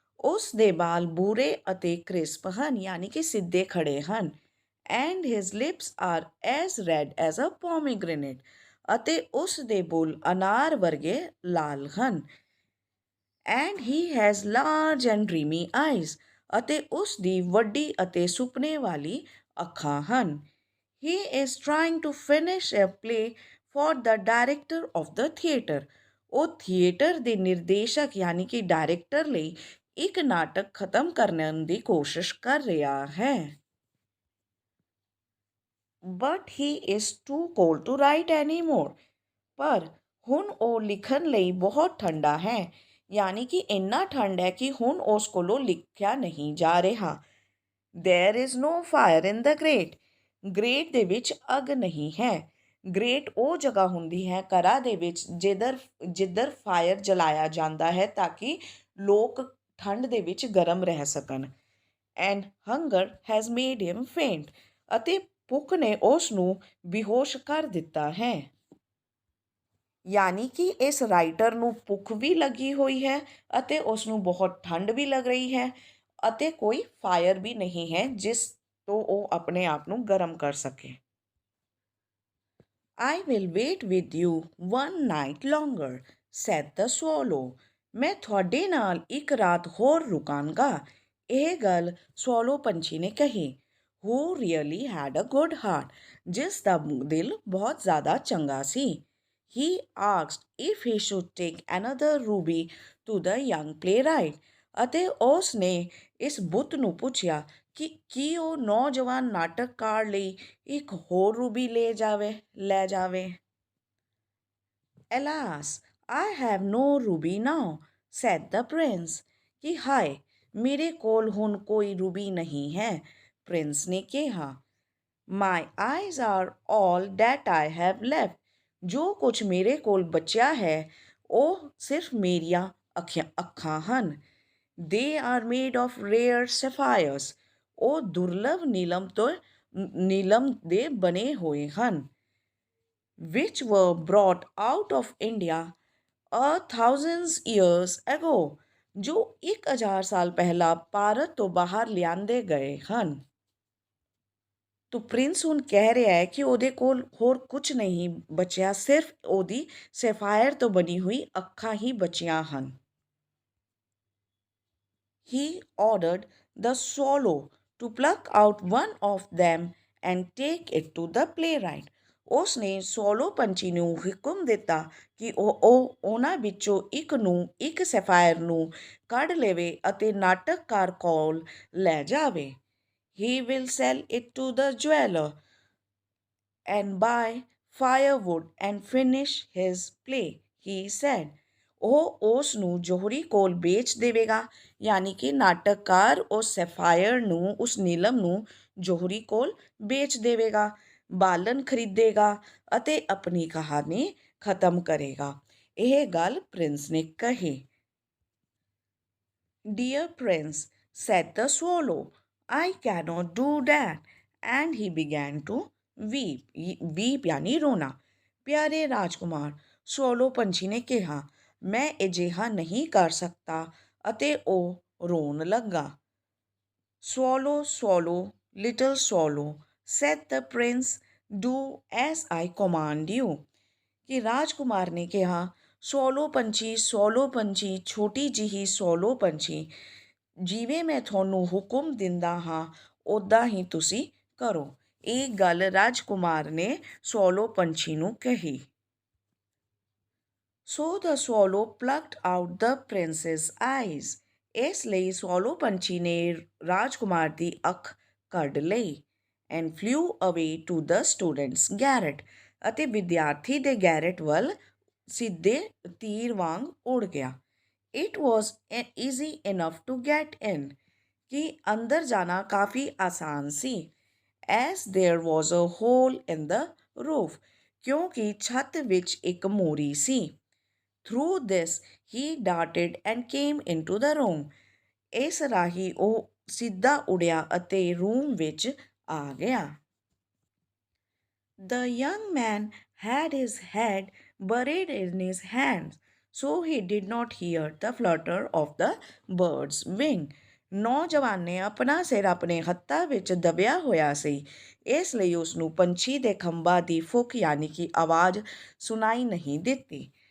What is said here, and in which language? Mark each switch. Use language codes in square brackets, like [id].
[pa] ਉਸ ਦੇ ਵਾਲ ਬੂਰੇ ਅਤੇ ਕ੍ਰਿਸਪ ਹਨ, ਯਾਨੀ ਕਿ ਸਿੱਧੇ ਖੜੇ ਹਨ। [en] And his lips are as red as a pomegranate. [pa] ਅਤੇ ਉਸ ਦੇ ਬੁੱਲ ਅਨਾਰ ਵਰਗੇ ਲਾਲ ਹਨ। [en] And he has large and dreamy eyes. [pa] ਅਤੇ ਉਸ ਦੀ ਵੱਡੀ ਅਤੇ ਸੁਪਨੇ ਵਾਲੀ ਅੱਖਾਂ ਹਨ। [en] He is trying to finish a play for the director of the theatre. [pa] ਉਹ ਥੀਏਟਰ ਦੇ ਨਿਰਦੇਸ਼ਕ ਯਾਨੀ ਕਿ ਡਾਇਰੈਕਟਰ ਲਈ ਇੱਕ ਨਾਟਕ ਖਤਮ ਕਰਨ ਦੀ ਕੋਸ਼ਿਸ਼ ਕਰ ਰਿਹਾ ਹੈ। [en] But he is too cold to write anymore. [pa] ਪਰ ਹੁਣ ਉਹ ਲਿਖਣ ਲਈ ਬਹੁਤ ਠੰਡਾ ਹੈ, ਯਾਨੀ ਕਿ ਇੰਨਾ ਠੰਡ ਹੈ ਕਿ ਹੁਣ ਉਸ ਕੋਲੋਂ ਲਿਖਿਆ ਨਹੀਂ ਜਾ ਰਿਹਾ। [en] There is no fire in the grate. [pa] Great ਦੇ ਵਿੱਚ ਅੱਗ ਨਹੀਂ ਹੈ। ਗ੍ਰੇਟ ਉਹ ਜਗ੍ਹਾ ਹੁੰਦੀ ਹੈ ਘਰਾਂ ਦੇ ਵਿੱਚ ਜਿੱਧਰ ਫਾਇਰ ਜਲਾਇਆ ਜਾਂਦਾ ਹੈ ਤਾਂ ਕਿ ਲੋਕ ਠੰਡ ਦੇ ਵਿੱਚ ਗਰਮ ਰਹਿ ਸਕਣ। [en] And hunger has made him faint. [pa] ਅਤੇ ਭੁੱਖ ਨੇ ਉਸ ਨੂੰ ਬੇਹੋਸ਼ ਕਰ ਦਿੱਤਾ ਹੈ। ਯਾਨੀ ਕਿ ਇਸ ਰਾਈਟਰ ਨੂੰ ਭੁੱਖ ਵੀ ਲੱਗੀ ਹੋਈ ਹੈ ਅਤੇ ਉਸ ਨੂੰ ਬਹੁਤ ਠੰਡ ਵੀ ਲੱਗ ਰਹੀ ਹੈ ਅਤੇ ਕੋਈ ਫਾਇਰ ਵੀ ਨਹੀਂ ਹੈ ਜਿਸ ਤੋਂ ਉਹ ਆਪਣੇ ਆਪ ਨੂੰ ਗਰਮ ਕਰ ਸਕੇ। [en] I will wait with you one night longer, said the swallow. [pa] ਮੈਂ ਤੁਹਾਡੇ ਨਾਲ ਇੱਕ ਰਾਤ ਹੋਰ ਰੁਕਾਂਗਾ। ਇਹ ਗੱਲ ਸਵੋਲੋ ਪੰਛੀ ਨੇ ਕਹੀ। [en] Who really had a good heart. [pa] ਜਿਸ ਦਾ ਦਿਲ ਬਹੁਤ ਜ਼ਿਆਦਾ ਚੰਗਾ ਸੀ। [en] He asked if he should take another ruby to the young playwright. [pa] ਅਤੇ ਉਸ ਨੇ ਇਸ ਬੁੱਤ ਨੂੰ ਪੁੱਛਿਆ ਕਿ ਕੀ ਉਹ ਨੌਜਵਾਨ ਨਾਟਕਕਾਰ ਲਈ ਇੱਕ ਹੋਰ ਰੂਬੀ ਲੈ ਜਾਵੇ। [en] Alas, I have no ruby now, said the prince. [pa] कि हाय, मेरे कोल हुन कोई रूबी नहीं है, प्रिंस ने कहा। [en] My eyes are all that I have left. [pa] ਜੋ ਕੁਝ ਮੇਰੇ ਕੋਲ ਬਚਿਆ ਹੈ ਉਹ ਸਿਰਫ ਮੇਰੀਆਂ ਅੱਖਾਂ ਹਨ। [en] They are made of rare sapphires. [pa] ਉਹ ਦੁਰਲਭ ਨੀਲਮ ਦੇ ਬਣੇ ਹੋਏ ਹਨ। [en] Which were brought out of India a thousands years ago. [pa] ਜੋ 1000 ਸਾਲ ਪਹਿਲਾਂ ਭਾਰਤ ਤੋਂ ਬਾਹਰ ਲਿਆਂਦੇ ਗਏ ਹਨ। ਤੋ ਪ੍ਰਿੰਸ ਹੁਣ ਕਹਿ ਰਿਹਾ ਹੈ ਕਿ ਉਹਦੇ ਕੋਲ ਹੋਰ ਕੁਝ ਨਹੀਂ ਬਚਿਆ, ਸਿਰਫ ਉਹਦੀ ਸੈਫਾਇਰ ਤੋਂ ਬਣੀ ਹੋਈ ਅੱਖਾਂ ਹੀ ਬਚੀਆਂ ਹਨ। [en] He ordered the swallow to pluck out one of them and take it to the playwright. [pa] ਉਸ ਨੇ ਸੋਲੋ ਪੰਛੀ ਨੂੰ ਹੁਕਮ ਦਿੱਤਾ ਕਿ ਉਹ ਉਹਨਾਂ ਵਿੱਚੋਂ ਇੱਕ ਸੈਫਾਇਰ ਨੂੰ ਕੱਢ ਲਵੇ ਅਤੇ ਨਾਟਕਕਾਰ ਕੋਲ ਲੈ ਜਾਵੇ। [en] He will sell it to the jeweler and buy firewood and finish his play, he said. [pa] ਉਹ ਉਸ ਨੂੰ ਜੋਹਰੀ ਕੋਲ ਵੇਚ ਦੇਵੇਗਾ, ਯਾਨੀ ਕਿ ਨਾਟਕਕਾਰ ਉਸ ਸੈਫਾਇਰ ਨੂੰ, ਉਸ ਨੀਲਮ ਨੂੰ ਜੋਹਰੀ ਕੋਲ ਵੇਚ ਦੇਵੇਗਾ, ਬਾਲਣ ਖਰੀਦੇਗਾ ਅਤੇ ਆਪਣੀ ਕਹਾਣੀ ਖਤਮ ਕਰੇਗਾ। ਇਹ ਗੱਲ ਪ੍ਰਿੰਸ ਨੇ ਕਹੀ। [en] Dear Prince, said the swallow, I cannot do that. And he began to weep. [pa] Weep यानी रोना। प्यारे राजकुमार, ਸੋਲੋ ਪੰਛੀ ਨੇ ਕਿਹਾ, ਮੈਂ ਅਜਿਹਾ ਨਹੀਂ ਕਰ ਸਕਤਾ ਅਤੇ ਉਹ ਰੋਣ ਲੱਗਾ। [en] Swallow, swallow, little swallow, said the prince, do as I command you. [pa] ਕਿ ਰਾਜਕੁਮਾਰ ਨੇ ਕਿਹਾ, ਸੋਲੋ ਪੰਛੀ, ਛੋਟੀ ਜਿਹੀ ਸੋਲੋ ਪੰਛੀ, ਜਿਵੇਂ ਮੈਂ ਤੁਹਾਨੂੰ ਹੁਕਮ ਦਿੰਦਾ ਹਾਂ ਉੱਦਾਂ ਹੀ ਤੁਸੀਂ ਕਰੋ। ਇਹ ਗੱਲ ਰਾਜਕੁਮਾਰ ਨੇ ਸੋਲੋ ਪੰਛੀ ਨੂੰ ਕਹੀ। [en] So the swallow plucked out the prince's eyes. [pa] ਇਸ ਲਈ ਸੋਲੋ ਪੰਛੀ ਨੇ ਰਾਜਕੁਮਾਰ ਦੀ ਅੱਖ ਕੱਢ ਲਈ। [en] And flew away to the student's garret. [pa] ਅਤੇ ਵਿਦਿਆਰਥੀ ਦੇ ਗੈਰਟ ਵੱਲ ਸਿੱਧੇ ਤੀਰ ਵਾਂਗ ਉੜ ਗਿਆ। [en] It was easy enough to get in. [pa] ਕਿ ਅੰਦਰ ਜਾਣਾ ਕਾਫੀ ਆਸਾਨ ਸੀ। [en] As there was a hole in the roof. [pa] ਕਿਉਂਕਿ ਛੱਤ ਵਿੱਚ ਇੱਕ ਮੋਰੀ ਸੀ। [en] Through this he darted and came into the room. [pa] ਇਸ ਰਾਹੀਂ ਉਹ ਸਿੱਧਾ ਉੜਿਆ ਅਤੇ ਰੂਮ ਵਿੱਚ ਆ ਗਿਆ। [en] The young man had his head buried in his hands, so he did not hear the flutter of the bird's wing. [pa] ਨੌਜਵਾਨ ਨੇ ਆਪਣਾ ਸਿਰ ਆਪਣੇ ਹੱਥਾਂ ਵਿੱਚ ਦਬਿਆ ਹੋਇਆ ਸੀ, ਇਸ ਲਈ ਉਸ ਨੂੰ ਪੰਛੀ ਦੇ ਖੰਭਾਂ ਦੀ ਫੁੱਕ ਯਾਨੀ ਕਿ ਆਵਾਜ਼ ਸੁਣਾਈ ਨਹੀਂ ਦਿੱਤੀ।